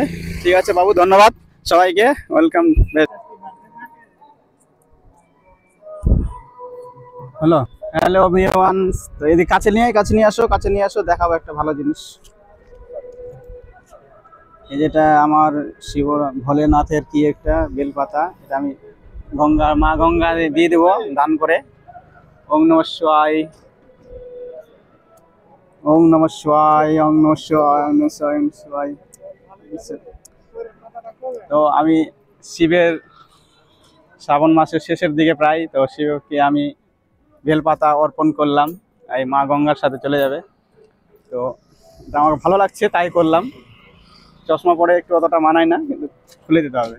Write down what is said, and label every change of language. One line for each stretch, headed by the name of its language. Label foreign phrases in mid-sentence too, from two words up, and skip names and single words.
Bangla: ঠিক আছে বাবু, ধন্যবাদ সবাইকে, ওয়েলকাম।
English: hello hello everyone,
Bangla: তো এদিকে কাছে নিয়ে আসো, কাছে নিয়ে আসো, দেখাবো একটা ভালো জিনিস। এই যেটা আমার শিব ভোলেনাথের কি একটা বেলপাতা, এটা আমি মা গঙ্গা দিয়ে দেবো দান করে।
Sanskrit: ওং নমঃ শিবায়, ওং নমঃ শিবায়, ওং নমঃ শিবায়, ওং নমঃ শিবায়, ওং শিবায়।
Bangla: তো আমি শিবের শ্রাবণ মাসের শেষের দিকে প্রায়, তো শিবকে আমি বেলপাতা অর্পণ করলাম। এই মা গঙ্গার সাথে চলে যাবে। তো এটা আমার ভালো লাগছে, তাই করলাম। চশমা পরে একটু অতটা মানায় না, কিন্তু খুলে দিতে হবে।